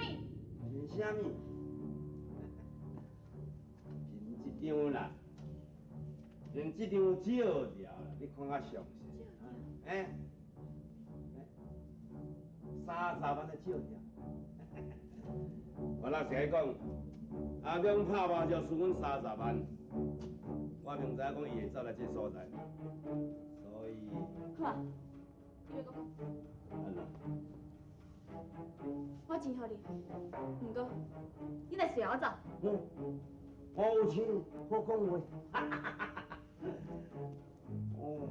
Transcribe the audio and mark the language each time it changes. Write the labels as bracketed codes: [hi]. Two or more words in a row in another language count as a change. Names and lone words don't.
[nan] 凭啥物？凭这张啦，凭这张照料啦，你看较详细。30万的照料。我老实讲， 阿强拍麻将输阮30万，我明知讲伊会走来这所在，所以。好啊，你要讲。安怎？我钱互你，不过你来随我走。我有钱好讲话。哦。